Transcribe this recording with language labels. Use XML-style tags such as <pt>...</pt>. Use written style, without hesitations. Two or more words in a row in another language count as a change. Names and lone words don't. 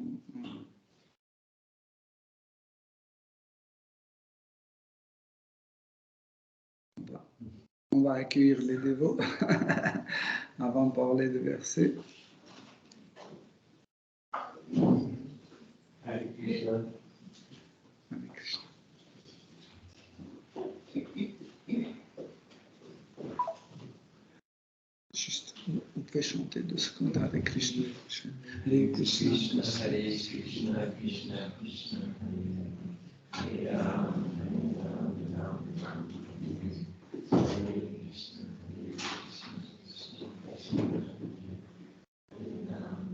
<fr>On va accueillir les dévots avant de parler de verset.</fr> <sa>Hare Krishna. Hare Krishna.</sa> <fr>Juste, on peut chanter 2 secondes</fr> <sa>Hare Krishna. Hare Krishna. Hare Krishna, Krishna Krishna. Hare Ram, Hare Ram. Hare Krishna, Hare Krishna, Krishna Krishna.</sa>